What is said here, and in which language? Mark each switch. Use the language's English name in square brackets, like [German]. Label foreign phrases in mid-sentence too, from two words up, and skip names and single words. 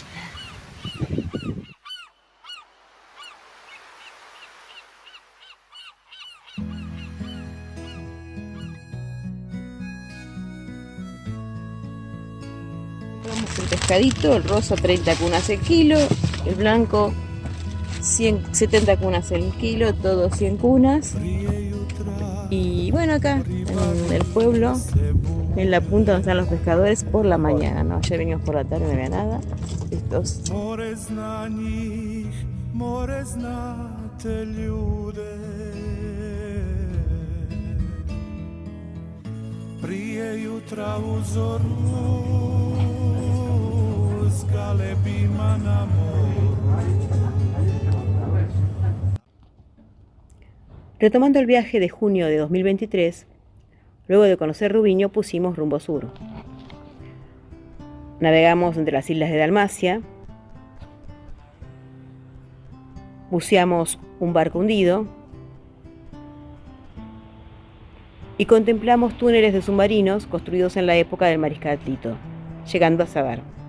[Spanish] Compramos el pescadito, el rosa 30 cunas el kilo, el blanco 70 cunas el kilo, todos 100 cunas. Y bueno, acá en el pueblo, en la punta donde están los pescadores, por la mañana, ¿no? Ayer venimos por la tarde, no había nada. Estos. [Croatian] Prije jutra u zoru s galebima na moru. [Spanish] Retomando el viaje de junio de 2023, luego de conocer Rubiño pusimos rumbo sur. Navegamos entre las islas de Dalmacia, buceamos un barco hundido y contemplamos túneles de submarinos construidos en la época del mariscal Tito, llegando a Zadar.